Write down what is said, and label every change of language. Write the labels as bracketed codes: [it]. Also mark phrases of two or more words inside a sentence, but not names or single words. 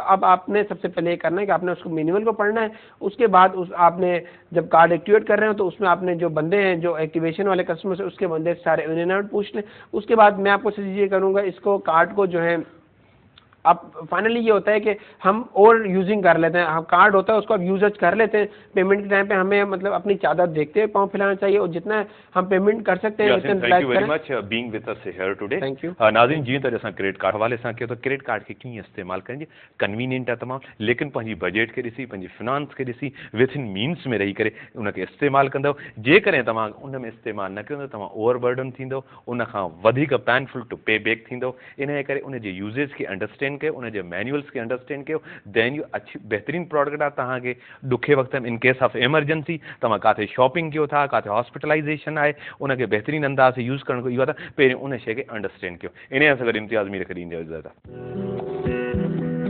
[ur] اب آپ نے سب سے پہلے یہ کرنا ہے کہ آپ نے اس کو مینوئل کو پڑھنا ہے۔ اس کے بعد آپ نے جب [en] card activate [ur] کر رہے ہو تو اس میں آپ نے جو بندے ہیں، جو ایکٹیویشن والے کسٹمر، اس کے بندے سارے [en] in and out [ur] پوچھ لیں. اس کے بعد میں آپ کو سجسٹ یہ کروں گا، اس کو کارڈ کو جو ہے اب فائنلی یہ ہوتا ہے کہ ہم اور یوزنگ کر لیتے ہیں، ہم کارڈ ہوتا ہے اس کو اب یوز کر لیتے ہیں. پیمنٹ کے ٹائم پے ہمیں مطلب اپنی چادر دیکھتے ہوئے پاؤں پھیلانا چاہیے، اور جتنا ہم پیمنٹ کر سکتے ہیں [en] Thank you very much being with us here today. Thank you. [sd] नाज़रीन जी तो जैसा [en] credit card [sd] हवाले सां कयो, तो [en] credit card [sd] के कीअं इस्तेमाल करिजे, कन्वीनियंट है तमाम, लेकिन पंहिंजी बजट के ॾिसी, पंहिंजी फिनांस के ॾिसी, [en] with in means [sd] में रही करे उनके इस्तेमाल कंदव। जेकॾहिं तव्हां उन में इस्तेमाल न कंदव तव्हां ओवरबर्डन थींदव, उन खां वधीक [en] painful to pay back [sd] थींदव। इन करे उन जे यूजेज के अंडरस्टैंड कयो, उन जे मैनुअल्स के अंडरस्टैंड कयो, [en] then you [sd] अच्छी बेहतरीन प्रोडक्ट आहे तव्हांखे ॾुखे वक़्त में। [en] in case of emergency [sd] तव्हां काथे शॉपिंग कयो था, काथे हॉस्पिटलाइजेशन आहे, उनखे बेहतरीन अंदाज़ से यूज़ करण इहो आहे त पहिरियों उन शइ खे अंडरस्टैंड कयो। इन सां गॾु इम्तियाज़ मीर खे ॾींदो इज़त।